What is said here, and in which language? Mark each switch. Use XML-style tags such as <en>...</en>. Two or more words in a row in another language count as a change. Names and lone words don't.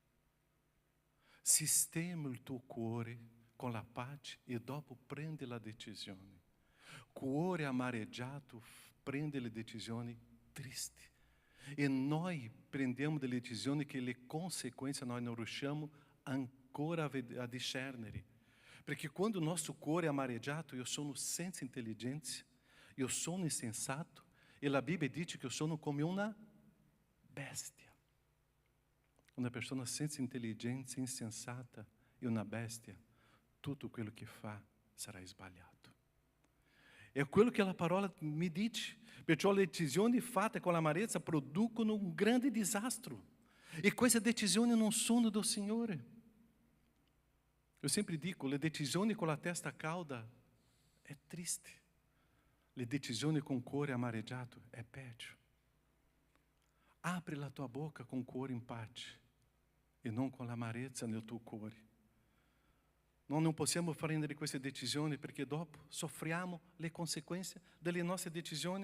<it>Sistema il tuo cuore con la pace e dopo prendi la decisione. Cuore amareggiato prende le decisioni tristi. E noi prendiamo delle decisioni che le conseguenze noi non riusciamo ancora a discernere. Perché quando</it> <pt>o nosso</pt> <it>cuore é amareggiato, eu sono senza intelligenza,</it> <pt>eu</pt> <it>sono insensato,</it> <pt>e a Bíblia diz que eu</pt> <it>sono come</it> <pt>uma bestia. Uma pessoa</pt> <it>senza intelligenza, insensata e uma bestia, tutto quello che fa sarà sbagliato. É quello que a parola mi dice. Perciò le decisioni fatte con l'amarezza producono un grande disastro. E queste decisioni non sono do Signore.</it> <pt>Eu sempre digo,</pt> <it>le decisioni con la testa calda è triste. Le decisioni con cuore amareggiato è peggio. Apri la tua bocca con cuore in pace e non con l'amarezza nel tuo cuore. Noi non possiamo prendere queste decisioni perché dopo soffriamo le conseguenze delle nostre decisioni.</it>